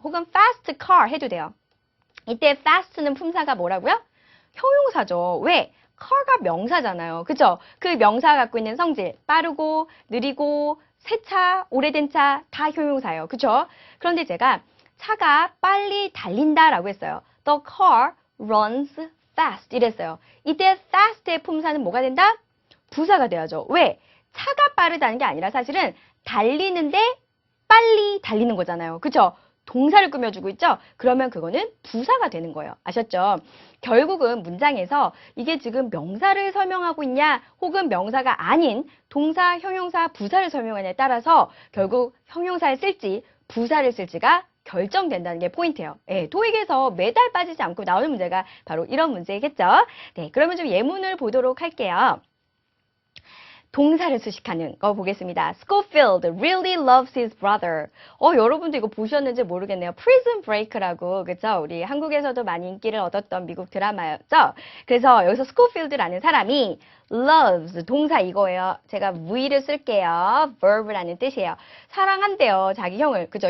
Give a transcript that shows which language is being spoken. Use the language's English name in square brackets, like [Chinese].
[Korean] 혹은 fast car 해도 돼요. 이때 fast는 품사가 뭐라고요? 형용사죠. 왜? car가 명사잖아요. 그죠? 그 명사가 갖고 있는 성질, 빠르고, 느리고, 새 차, 오래된 차, 다 형용사예요. 그죠? 그런데 제가 차가 빨리 달린다라고 했어요. [English] The car runs fast [Korean] 이랬어요. 이때 fast의 품사는 뭐가 된다? 부사가 돼야죠. 왜? 차가 빠르다는 게 아니라 사실은 달리는데 빨리 달리는 거잖아요. 그죠? 동사를 꾸며주고 있죠? 그러면 그거는 부사가 되는 거예요. 아셨죠? 결국은 문장에서 이게 지금 명사를 설명하고 있냐 혹은 명사가 아닌 동사, 형용사, 부사를 설명하냐에 따라서 결국 형용사를 쓸지 부사를 쓸지가 결정된다는 게 포인트예요. 네, 토익에서 매달 빠지지 않고 나오는 문제가 바로 이런 문제겠죠? 네, 그러면 좀 예문을 보도록 할게요. 동사를 수식하는 거 보겠습니다. [English] Schofield really loves his brother. [Korean] 여러분도 이거 보셨는지 모르겠네요. Prison Break라고, 그죠? 우리 한국에서도 많이 인기를 얻었던 미국 드라마였죠? 그래서 여기서 Schofield라는 사람이 loves, 동사 이거예요. 제가 V를 쓸게요. verb라는 뜻이에요. 사랑한대요, 자기 형을. 그죠?